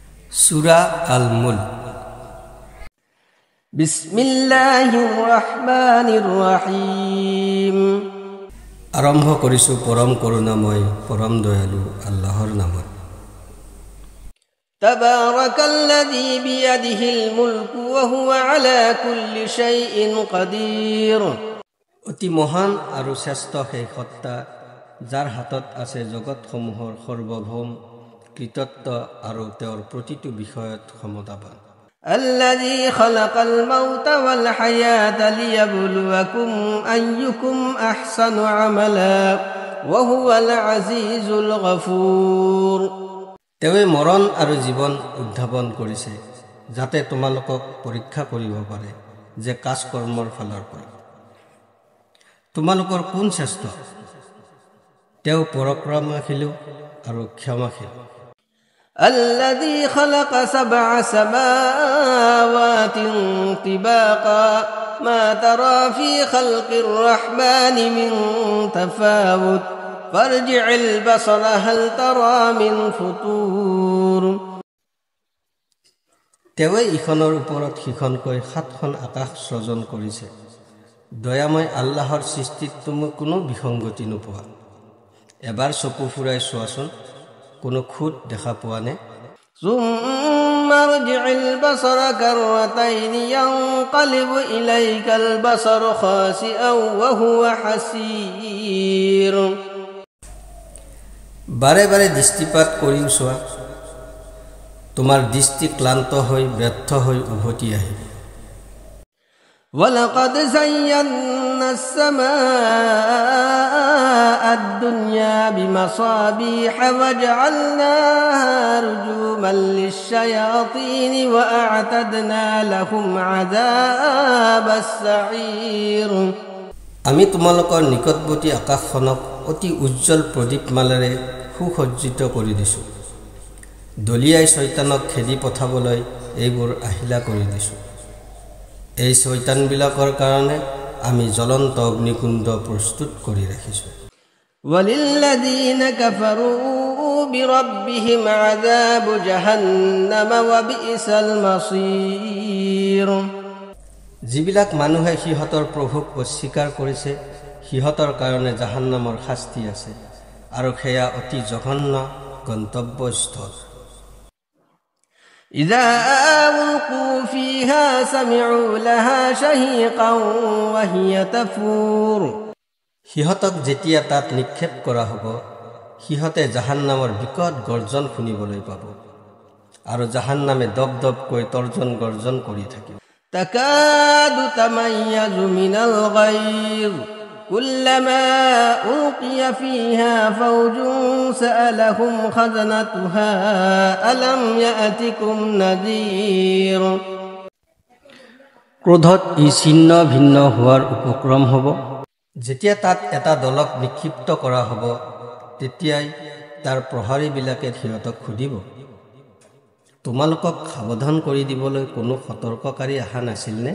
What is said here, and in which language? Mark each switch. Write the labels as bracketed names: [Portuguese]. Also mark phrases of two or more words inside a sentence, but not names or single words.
[Assamese] সূরা আল মুলক। [Arabic] بسم الله الرحمن الرحيم. [Assamese] আৰম্ভ কৰিছো পৰম করুণাময় পৰম দয়ালু আল্লাহৰ নামত। [Arabic] تبارك الذي بيده الملك وهو على كل شيء قدير. [Assamese] অতি মহান আৰু শ্ৰেষ্ঠ সেই সত্তা যাৰ হাতত আছে জগতসমূহৰ সৰ্বভৌম কৃতিত্ব আৰু তেওঁৰ প্ৰতিটো বিষয়ত ক্ষমতাবান। [Arabic] الذي خلق الموت والحياة ليبلوكم أيكم أحسن عملا وهو العزيز الغفور। [Assamese] তেৱে মৰণ আৰু জীৱন উদ্ভাৱন কৰিছে যাতে তোমালোকক পৰীক্ষা কৰিব পাৰে যে কাজ কৰ্মৰ ফালৰ পৰা তোমালোকৰ কোন শ্ৰেষ্ঠ। তেওঁ পৰাক্ৰমশীল আৰু ক্ষমাশীল। [Arabic] الذي خلق 7 سماوات طباقا ما ترى في خلق الرحمن من تفاوت فارجع البصر هل ترى من فطور। [Assamese] তেৱে ইখনৰ ওপৰত সিখনকৈ 7খন আকাশ সৃজন কৰিছে। দয়াময় আল্লাহৰ সৃষ্টিত তুমি কোনো বিসংগতি নোপোৱা। এবাৰ চকু ফুৰাই চোৱাচোন, কোনো খুঁত দেখা পোৱা নে? [Arabic] ثم ارجع البصر كرتين ينقلب إليك البصر خاسئا وهو حسير। [Assamese] বাৰে বাৰে দৃষ্টিপাত কৰিও চোৱা, তোমাৰ দৃষ্টি ক্লান্ত হৈ ব্যৰ্থ হৈ উভতি আহিব। [Arabic] ولقد زينا السماء الدنيا بمصابيح وجعلناها رجوما للشياطين وأعتدنا لهم عذاب السعير। [Assamese] আমি তোমালোকৰ নিকটৱৰ্তী আকাশখনক অতি উজ্জ্বল প্ৰদীপমালাৰে সুসজ্জিত কৰি দিছোঁ। দলিয়াই শয়তানক খেদি পঠাবলৈ এইবোৰ আহিলা কৰি দিছোঁ। এই শয়তানবিলাকৰ কাৰণে আমি জ্বলন্ত অগ্নিকুণ্ড প্ৰস্তুত কৰি ৰাখিছোঁ। [Arabic] وَلِلَّذِينَ كَفَرُوا بِرَبِّهِمْ عَذَابُ جَهَنَّمَ وَبِئْسَ الْمَصِيرُ। [Assamese] যিবিলাক মানুহে সিহঁতৰ প্ৰভুক অস্বীকাৰ কৰিছে সিহঁতৰ কাৰণে জাহান্নামৰ শাস্তি আছে আৰু সেয়া অতি জঘন্য গন্তব্যস্থল। [Arabic] إذا ألقوا فيها سمعوا لها شهيقا وهي تفور। [Assamese] সিহঁতক যেতিয়া তাত নিক্ষেপ কৰা হ'ব সিহঁতে জাহান্নামৰ বিকট গৰ্জন শুনিবলৈ পাব আৰু জাহান্নামে দপদপকৈ তৰ্জন গৰ্জন কৰি থাকিব। [Arabic] تكاد تميز من الغيظ كلما ألقي فيها فوج سألهم خزنتها ألم يأتكم نذير। [Assamese] ক্ৰোধত ই ছিন্ন ভিন্ন হোৱাৰ উপক্ৰম হ'ব। যেতিয়া তাত এটা দলক নিক্ষিপ্ত কৰা হ'ব তেতিয়াই তাৰ প্ৰহৰীবিলাকে সিহঁতক সুধিব, তোমালোকক সাৱধান কৰি দিবলৈ কোনো সতৰ্ককাৰী অহা নাছিলনে?